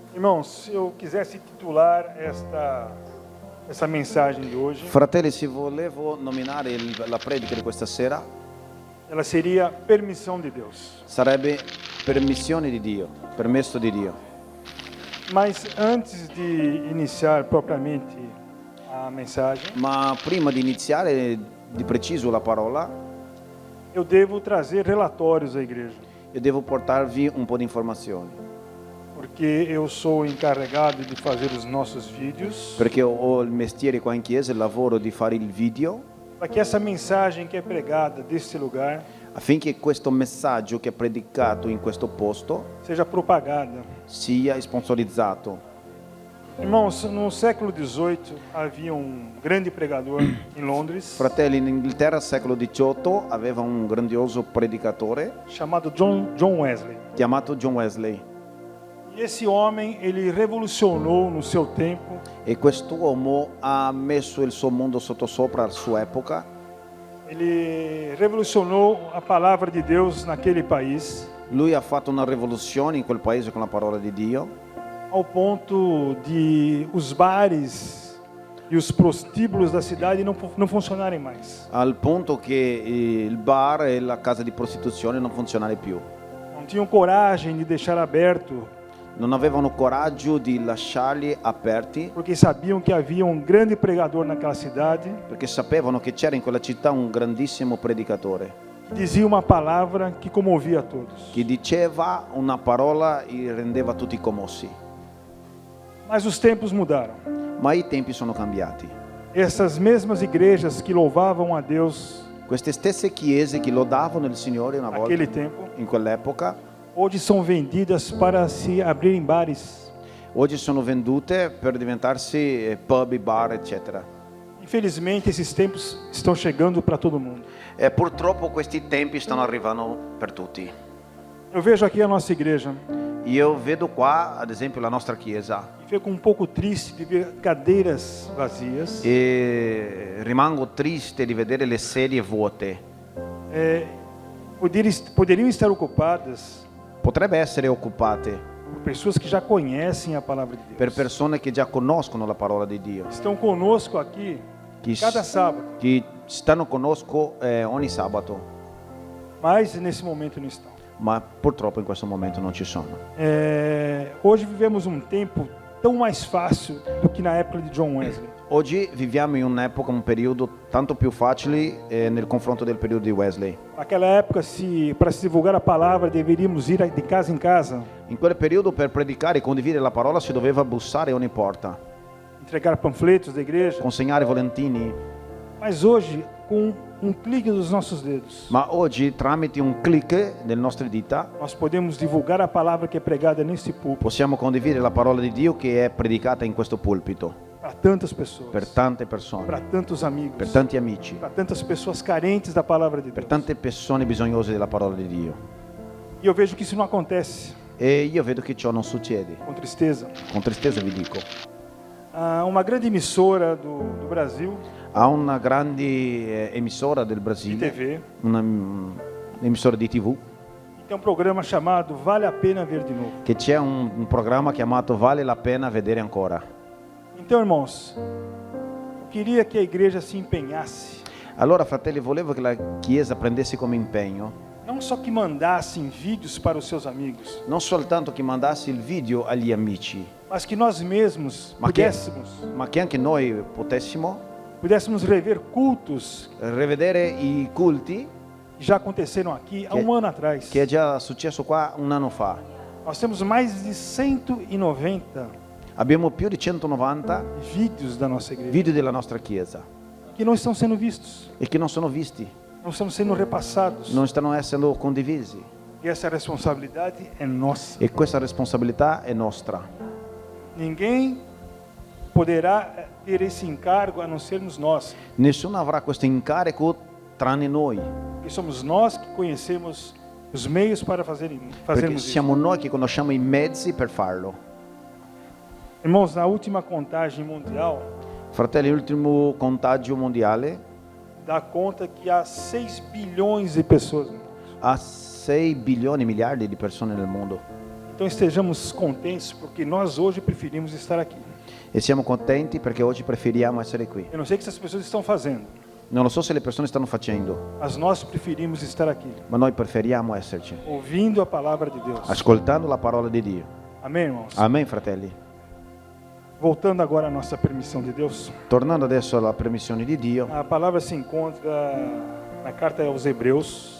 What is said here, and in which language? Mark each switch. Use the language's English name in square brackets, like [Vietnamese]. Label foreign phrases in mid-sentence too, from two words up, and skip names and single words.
[Portuguese] Irmãos, se eu quisesse titular essa mensagem de hoje, [Italian] Fratelli, se volevo nominare la predica di questa sera, [Portuguese] ela seria permissão de Deus. [Italian] sarebbe permissione di Dio, permesso di Dio. [Portuguese] Mas antes de iniciar propriamente a mensagem, [Italian] Ma prima di iniziare di preciso la parola, [Portuguese] eu devo trazer relatórios à igreja, [Italian] io devo portarvi un po' di informazioni, [Portuguese] porque eu sou encarregado de fazer os nossos vídeos, [Italian] perché ho il mestiere qua in chiesa, il lavoro di fare il video, [Portuguese] para que essa mensagem que é pregada desse lugar [Italian] affinché questo messaggio che è predicato in questo posto [Portuguese] seja propagada. [Italian] sia sponsorizzato. [Portuguese] Irmãos, no século XVIII havia grande pregador em Londres [Italian] Fratelli, in Inghilterra al secolo XVIII aveva un grandioso predicatore [Portuguese] chamado John Wesley. [Italian] chiamato John Wesley, [Portuguese] E esse homem, ele revolucionou no seu tempo [Italian] e quest'uomo ha messo il suo mondo sottosopra alla sua epoca. [Portuguese] Ele revolucionou a palavra de Deus naquele país, [Italian] Lui ha fatto una rivoluzione in quel paese con la parola di Dio, [Portuguese] ao ponto de os bares e os prostíbulos da cidade não funcionarem mais. [Italian] al punto che il bar e la casa di prostituzione non funzionano più. [Portuguese] Não tinham coragem de deixar aberto, [Italian] Non avevano coraggio di lasciarli aperti [Portuguese] porque sabiam que havia grande pregador naquela cidade [Italian] perché sapevano che c'era in quella città un grandissimo predicatore [Portuguese] que dizia uma palavra que comovia a todos. [Italian] che diceva una parola e rendeva tutti commossi. [Portuguese] Mas os tempos mudaram. [Italian] Ma i tempi sono cambiati. [Portuguese] Essas mesmas igrejas que louvavam a Deus [Italian] Queste stesse chiese che lodavano il Signore una volta [Portuguese] naquele tempo, [Italian] in quell'epoca, [Portuguese] hoje são vendidas para se abrirem bares. [Italian] oggi sono vendute per diventarsi pub, bar, eccetera. [Portuguese] Infelizmente, esses tempos estão chegando para todo mundo. [Italian] E purtroppo questi tempi stanno arrivando per tutti. [Portuguese] Eu vejo aqui a nossa igreja [Italian] Io vedo qua, ad esempio, la nostra chiesa [Portuguese] e fico um pouco triste de ver cadeiras vazias. [Italian] e rimango triste di vedere le sedie vuote. [Portuguese] Poderiam estar ocupadas [Italian] Potrebbe essere occupate [Portuguese] por pessoas que já conhecem a palavra de [Italian] per [Portuguese] Deus. [Italian] persone che già conoscono la parola di Dio, [Portuguese] Estão conosco aqui [Italian] che, [Portuguese] cada sábado, [Italian] che stanno conosco ogni sabato, [Portuguese] mas nesse momento não estão. [Italian] ma purtroppo in questo momento non ci sono. [Portuguese] Hoje vivemos tempo tão mais fácil do que na época de John Wesley. [Italian] Oggi viviamo in un'epoca, un periodo tanto più facile nel confronto del periodo di Wesley. [Portuguese] Naquela época, para se divulgar a palavra, deveríamos ir de casa em casa, [Italian] In quel periodo per predicare e condividere la parola si doveva bussare a ogni porta, [Portuguese] entregar panfletos da igreja. [Italian] consegnare volantini, [Portuguese] Mas hoje, com clique dos nossos dedos, [Italian] ma oggi tramite un clic delle nostre dita [Portuguese] nós podemos divulgar a palavra que é pregada nesse púlpito [Italian] possiamo condividere la parola di Dio che è predicata in questo pulpito [Portuguese] para tantas pessoas, [Italian] per tante persone, [Portuguese] para tantos amigos, [Italian] per tanti amici, [Portuguese] para tantas pessoas carentes da palavra de [Italian] per [Portuguese] Deus. [Italian] tante persone bisognose della parola di Dio. [Portuguese] E eu vejo que isso não acontece, [Italian] E io vedo che ciò non succede. [Portuguese] com tristeza. [Italian] Con tristezza vi dico. [Portuguese] Uma grande emissora do Brasil, [Italian] Ha una grande emissora del [Portuguese] de [Italian] Brasile, [Portuguese] TV, [Italian] un'emissora di TV, [Portuguese] e tem programa chamado Vale a Pena Ver de Novo. [Italian] che c'è un programma chiamato Vale la pena vedere ancora. [Portuguese] Então, irmãos, eu queria que a igreja se empenhasse, [Italian] Allora, fratelli, volevo che la Chiesa prendesse come impegno [Portuguese] não só que mandassem vídeos para os seus amigos, [Italian] non soltanto che mandasse il video agli amici, [Portuguese] mas que nós mesmos [Italian] Ma che- [Portuguese] pudéssemos [Italian] ma che anche noi potessimo [Portuguese] rever cultos [Italian] rivedere i culti [Portuguese] que já aconteceram aqui há ano atrás. [Italian] che è già successo qua un anno fa. [Portuguese] Nós temos mais de 190 [Italian] Abbiamo più di 190 [Portuguese] vídeos da nossa igreja [Italian] video della nostra Chiesa [Portuguese] que não estão sendo vistos, [Italian] e che non sono visti, [Portuguese] não estão sendo repassados. [Italian] non stanno essendo condivisi. [Portuguese] E essa responsabilidade é nossa. [Italian] E questa responsabilità è nostra. [Portuguese] Ninguém poderá ter esse encargo a não sermos nós, [Italian] Nessuno avrà questo incarico tranne noi, [Portuguese] porque somos nós que conhecemos os meios para [Italian] perché [Portuguese] fazermos isso. [Italian] siamo noi che conosciamo i mezzi per farlo. [Portuguese] Irmãos, na última contagem mundial, [Italian] Fratelli, l'ultimo contagio mondiale [Portuguese] dá conta que há 6 bilhões de pessoas. [Italian] ha 6 bilioni, miliardi di persone nel mondo. [Portuguese] Então estejamos contentes porque nós hoje preferimos estar aqui. [Italian] E siamo contenti perché oggi preferiamo essere qui. [Portuguese] Eu não sei o que essas pessoas estão fazendo, [Italian] Non lo so se le persone stanno facendo, [Portuguese] mas nós preferimos estar aqui, [Italian] ma noi preferiamo esserci, [Portuguese] ouvindo a palavra de Deus. [Italian] ascoltando la parola di Dio. [Portuguese] Amém, irmãos? [Italian] Amen, fratelli. [Portuguese] Voltando agora à nossa permissão de Deus. [Italian] Tornando adesso alla permissione di Dio, [Portuguese] A palavra se encontra na carta aos Hebreus,